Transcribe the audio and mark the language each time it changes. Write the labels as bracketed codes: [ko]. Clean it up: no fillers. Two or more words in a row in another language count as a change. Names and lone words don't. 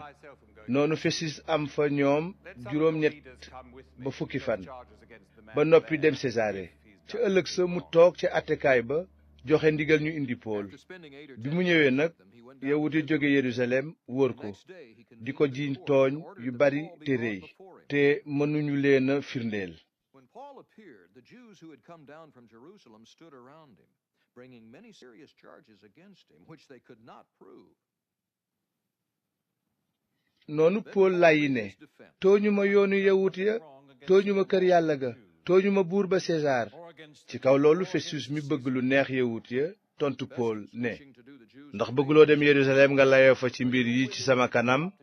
[wo] noonu Festus am fa ñoom juróom-ñett ba fukki fan, ba noppi dem Sesaare. ca ëllëg sa mu toog ca attekaay ba joxe ndigal ñu indi Pool. bi mu ñëwee nag yawut yi jóge Yerusalem wër ko, di ko jiiñ tooñ yu bari te rëy, te mënuñu leen a firndeel. [en] When Paul appeared, the Jews who had come down from Jerusalem stood around him, bringing many serious charges against him, which they could not prove. [wo] noonu Pool layyi ne, tooñuma yoonu yawut ya, tooñuma kër yàlla ga, tooñuma buur ba Sesaar. ci kaw loolu Festus mi bëgg lu neex yawut ya tontu Pool ne, ndax bëgguloo dem Yerusalem nga layoo fa ci mbir yi ci sama kanam?